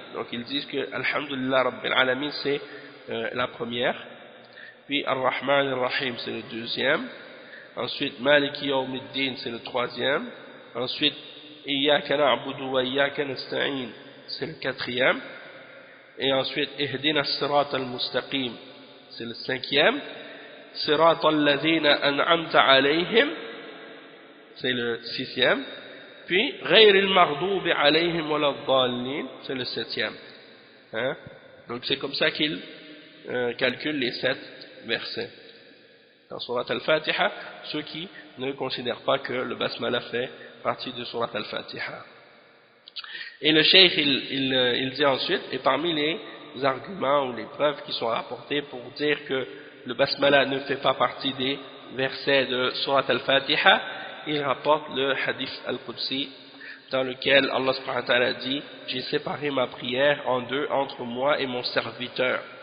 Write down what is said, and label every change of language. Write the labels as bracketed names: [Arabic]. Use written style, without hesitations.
[French] Donc ils disent que Alhamdulillah Rabbil Alamin c'est la première, puis Ar-Rahman Ar-Rahim c'est le deuxième, ensuite Maliki Yawmiddin c'est le troisième, ensuite Iyyaka na'budu wa Iyyaka nasta'in c'est le quatrième, et ensuite Ihdina as-Sirat al-Mustaqim c'est le cinquième, [Arabic] صراط الذين أنعمت عليهم, [French] c'est le 6e, puis [Arabic] غير المغضوب عليهم ولا الضالين, [French] c'est le 7e. Hein? Donc c'est comme ça qu'il calcule les 7 versets. Dans Surat Al-Fatiha, ceux qui ne considèrent pas que le Basmala fait partie de Surat Al-Fatiha. Et le Cheikh, il dit ensuite, et parmi les arguments ou les preuves qui sont rapportées pour dire que le Basmala ne fait pas partie des versets de Surat Al-Fatiha, il rapporte le hadith Al-Qudsi dans lequel Allah subhanahu wa ta'ala dit « J'ai séparé ma prière en deux entre moi et mon serviteur,